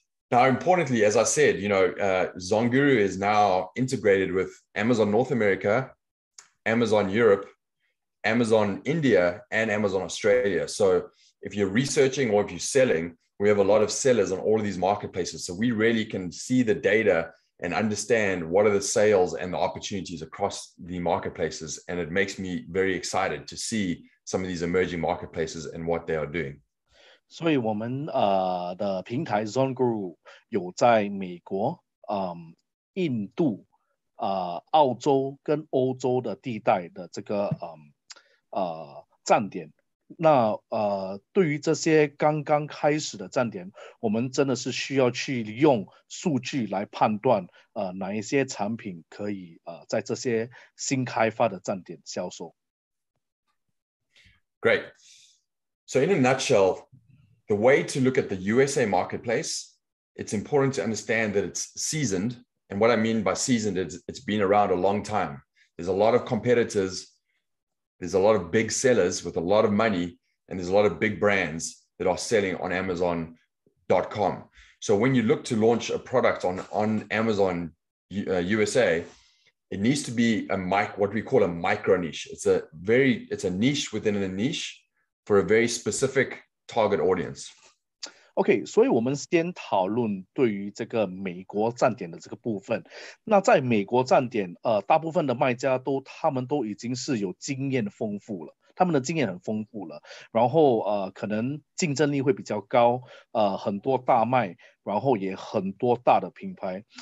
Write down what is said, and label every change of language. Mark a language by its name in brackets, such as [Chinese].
[English] Now, importantly, as I said, Zonguru is now integrated with Amazon North America, Amazon Europe, Amazon India, and Amazon Australia. So if you're researching or if you're selling, we have a lot of sellers on all of these marketplaces. So we really can see the data and understand what are the sales and the opportunities across the marketplaces. And it makes me very excited to see some of these emerging marketplaces and what they are doing. [Chinese] 所以我们的平台 Zonguru 有在美国、印度、澳洲跟欧洲的地带的这个站点。那对于这些刚刚开始的站点，我们真的是需要去用数据来判断哪一些产品可以在这些新开发的站点销售。 [English] Great. So in a nutshell, the way to look at the USA marketplace, it's important to understand that it's seasoned. And what I mean by seasoned is it's been around a long time. There's a lot of competitors. There's a lot of big sellers with a lot of money, and there's a lot of big brands that are selling on Amazon.com. So when you look to launch a product on Amazon USA, it needs to be what we call a micro niche. It's a niche within a niche for a very specific target audience. [Chinese] OK， 所以我们先讨论对于这个美国站点的这个部分。那在美国站点，大部分的卖家他们都已经是有经验丰富了，他们的经验很丰富了，然后可能竞争力会比较高，很多大卖，然后也很多大的品牌。